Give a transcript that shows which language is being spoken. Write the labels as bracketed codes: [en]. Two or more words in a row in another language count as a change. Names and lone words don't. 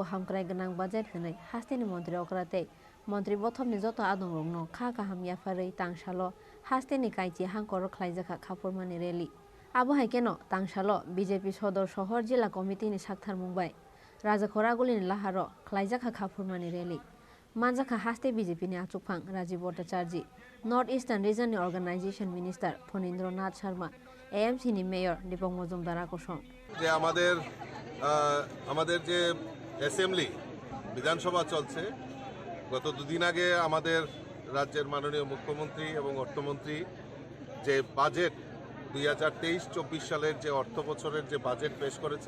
[trp] हामक्राय गोनां बाजेट होनै हास्तेनि मन्त्री अक्राते मन्त्री बथमनि जत आदं रंनो खा काहाम याफारै तांसालो हास्तेनि काइति हांकर खलायजाखा खाफुरमानि रेली आबो हाइकेनो तांसालो बीजेपी सदर शहर जिल्ला कमिटिनि साक्थार मुंबाय राजखरा गुलिनि लाहारो खलायजाखा खाफुरमानि रेली मानजाखा हास्ते बीजेपीनि आचुकफां राजीव भट्टाचार्य [en] North Eastern Region Organization Minister [trp] फणीन्द्र नाथ शर्मा एएमसीनि मेयर दीपक मजुमदार आकर्षण [bn] যে আমাদের যে অ্যাসেম্বলি বিধানসভা চলছে গত দুদিন আগে আমাদের রাজ্যের মাননীয় মুখ্যমন্ত্রী এবং অর্থমন্ত্রী যে বাজেট 2023-24 সালের যে অর্থ বছরের যে বাজেট পেশ করেছে